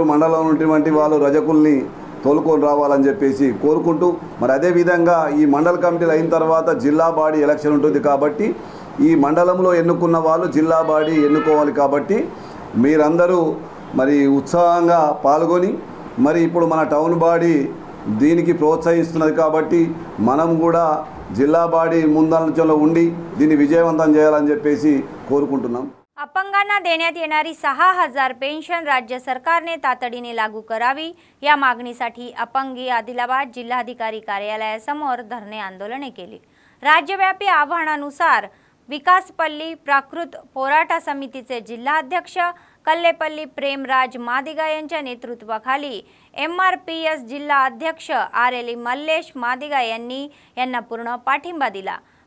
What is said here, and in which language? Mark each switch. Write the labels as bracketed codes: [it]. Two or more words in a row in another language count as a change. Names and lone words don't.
[te] మండలంలో ఉన్నటువంటి వాళ్ళు రజకుల్ని తోలుకొని రావాలని చెప్పేసి కోరుకుంటూ మరి అదేవిధంగా ఈ మండల కమిటీలు అయిన తర్వాత జిల్లా [en] body election [te] ఉంటుంది కాబట్టి ఈ మండలంలో ఎన్నుకున్న వాళ్ళు జిల్లా బాడీ ఎన్నుకోవాలి కాబట్టి మీరందరూ మరి ఉత్సాహంగా పాల్గొని మరి ఇప్పుడు మన [en] town body [te] దీనికి ప్రోత్సహిస్తున్నది కాబట్టి మనం కూడా జిల్లా బాడీ ముందంజలో ఉండి దీన్ని విజయవంతం చేయాలని చెప్పేసి కోరుకుంటున్నాం। [mr] अपंगांना देण्यात येणारी 6000 पेन्शन राज्य सरकारने तातडीने लागू करावी या मागणीसाठी अपंगी आदिलाबाद जिल्हाधिकारी कार्यालयासमोर धरणे आंदोलने केली। राज्यव्यापी आव्हानानुसार विकासपल्ली प्राकृत पोराटा समितीचे जिल्हाध्यक्ष कल्लेपल्ली प्रेमराज मादिगा यांच्या नेतृत्वाखाली MRPS जिल्हा अध्यक्ष RLE मल्लेश मादिगा यांना पूर्ण पाठिंबा दिला।